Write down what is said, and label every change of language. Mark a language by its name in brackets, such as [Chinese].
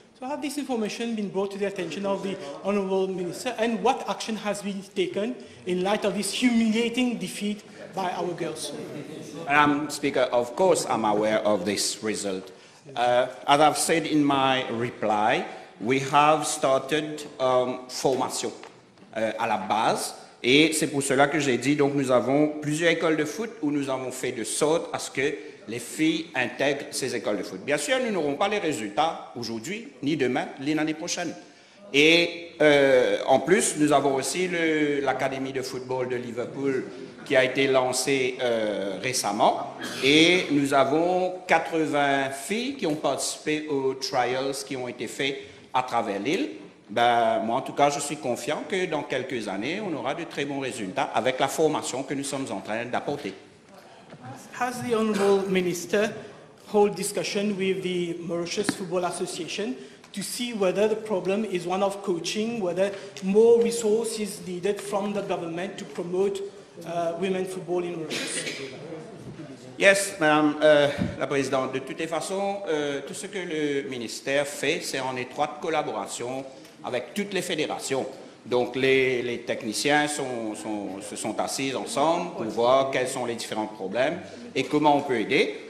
[English] So have this information been brought to the attention of the Honourable Minister, and what action has been taken in light of this humiliating defeat by our girls? Madam Speaker, of course I'm aware of this result. As I've said in my reply, we have started [French] formation à la base, et c'est pour cela que j'ai dit, donc nous avons plusieurs écoles de foot où nous avons fait de sorte à ce que les filles intègrent ces écoles de foot. Bien sûr, nous n'aurons pas les résultats aujourd'hui, ni demain, ni l'année prochaine. Et en plus, nous avons aussi l'Académie de football de Liverpool qui a été lancée récemment. Et nous avons 80 filles qui ont participé aux trials qui ont été faits à travers l'île. Ben, moi, en tout cas, je suis confiant que dans quelques années, on aura de très bons résultats avec la formation que nous sommes en train d'apporter. [English] Has the Honourable Minister hold discussion with the Mauritius Football Association to see whether the problem is one of coaching, whether more resources needed from the government to promote women's football in Mauritius? [French] Yes, Madame la Présidente. De toutes les façons, tout ce que le ministère fait, c'est en étroite collaboration avec toutes les fédérations. Donc les techniciens se sont assis ensemble pour voir quels sont les différents problèmes et comment on peut aider.